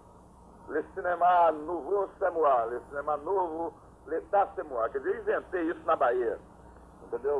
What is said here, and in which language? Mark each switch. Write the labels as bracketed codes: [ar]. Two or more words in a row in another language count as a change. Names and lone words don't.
[fr] Le cinéma nouveau, c'est moi. Le cinéma novo, l'état, c'est moi. [pt] Quer dizer, eu inventei isso na Bahia. Entendeu?